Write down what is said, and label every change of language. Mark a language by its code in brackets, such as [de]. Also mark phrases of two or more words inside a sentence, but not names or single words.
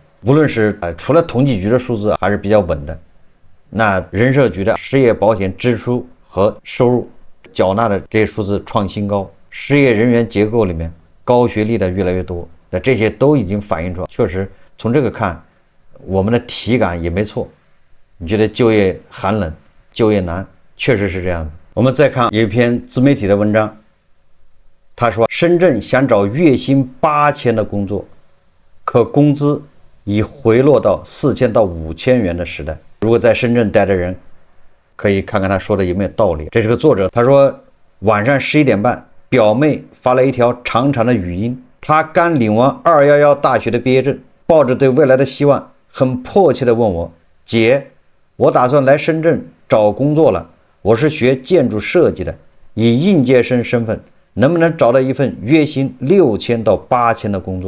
[zh] 無論是除了統計局的數字還是比較穩的，那人社局的失業保險支出和收入繳納的這些數字創新高，失業人員結構裡面高學歷的越來越多，那這些都已經反映出來，確實從這個看，我們的體感也沒錯。你覺得就業寒冷、就業難，確實是這樣子。我們再看有一篇自媒體的文章，他說深圳想找月薪8000的工作，可工資已回落到4000到5000元的時代。如果在深圳待的人，可以看看他說的有沒有道理。这是個作者，他說晚上11點半，表妹發了一條長長的語音，她剛領完211大學的畢業證，抱着對未來的希望，很迫切地問我，姐，我打算來深圳找工作了，我是學建築設計的，以應屆生身份，能不能找到一份月薪6000到8000的工作？